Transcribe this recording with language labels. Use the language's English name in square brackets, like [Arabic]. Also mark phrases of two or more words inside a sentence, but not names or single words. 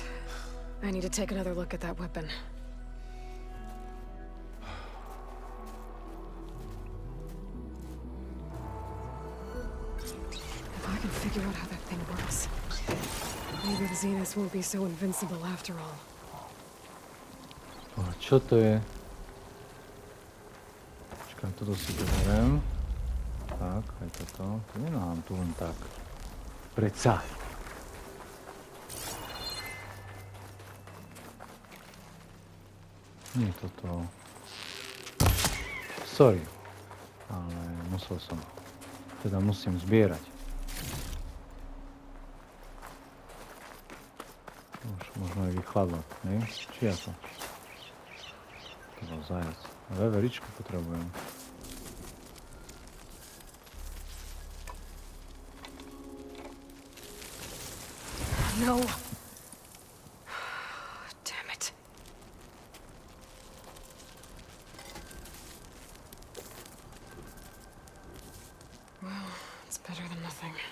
[English] I need to take another look at that weapon. If I can figure out how that thing works, maybe the Zeniths won't be so invincible after all. [Slovak] A čo to je? Počkaj, toto si zoberiem. Tak, aj toto. To nemám tu len tak. Predsa. Nie toto. Sorry. Ale musel som. Teda musím zbierať. Už možno aj vychladlo, ne? Či ako? To bol zajac. Veveričku potrebujem. No. [English] Damn it. Well, it's better than nothing.